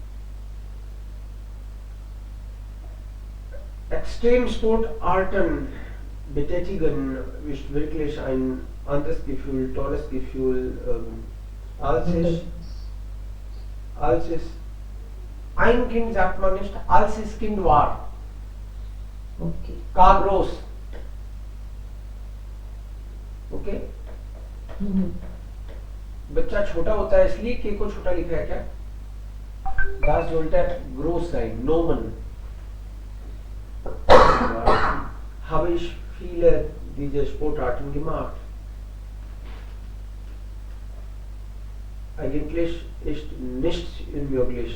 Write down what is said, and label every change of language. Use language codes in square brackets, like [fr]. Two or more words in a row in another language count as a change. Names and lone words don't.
[de] Extremsportarten betätigen ist wirklich ein anderes Gefühl, tolles Gefühl, als es ein Kind sagt man nicht, als es Kind war. Okay. Ka groß. Okay? [hi] बच्चा छोटा होता है इसलिए के को छोटा लिखा है क्या? [de] Das sollte groß sein, Nomen. Habe ich viele dieser Sportarten gemacht. Eigentlich ist nichts unmöglich.